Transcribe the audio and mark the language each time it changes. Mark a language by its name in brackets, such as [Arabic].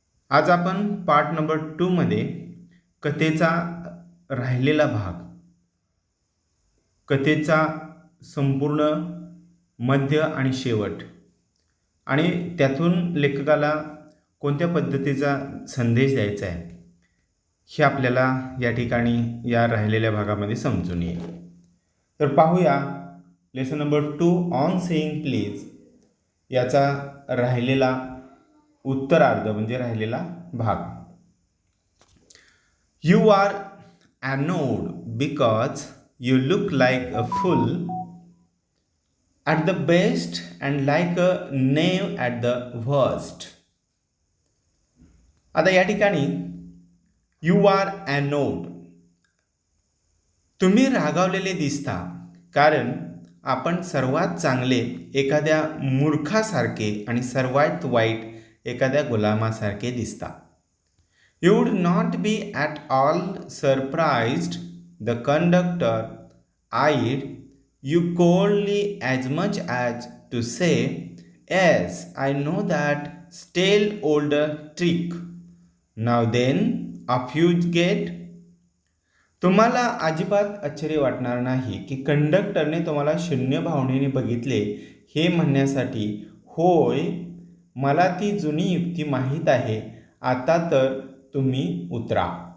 [Marathi] आज आपण part number 2मध्ये कथेचा राहिलेला भाग, कथेचा संपूर्ण मध्य आणि शेवट आणि त्यातून लेखकाला कोणत्या पद्धतीचा संदेश द्यायचा आहे हे आपल्याला या ठिकाणी या राहिलेल्या भागामध्ये समजून येईल. तर पाहूया lesson number 2 on saying please याचा राहिलेला उत्तरार्ध म्हणजे राहिलेला भाग. [English] You are annoyed because you look like a fool at the best and like a knave at the worst. [Marathi] आता या ठिकाणी [English] you are annoyed, [Marathi] तुम्ही रागावलेले दिसता कारण आपण सर्वात चांगले एखाद्या मूर्खासारखे आणि सर्वात वाईट एखाद्या गुलामासारखे दिसता. [English] You would not be at all surprised, the conductor eyed you coldly as much as to say, yes, I know that stale old trick. Now then, off you get. [Marathi] तुम्हाला अजिबात आश्चर्य वाटणार नाही की कंडक्टरने तुम्हाला शून्य भावनेने बघितले हे म्हणण्यासाठी, होय, मला ती जुनी युक्ती माहीत आहे, आता तर तुम्ही उतरा.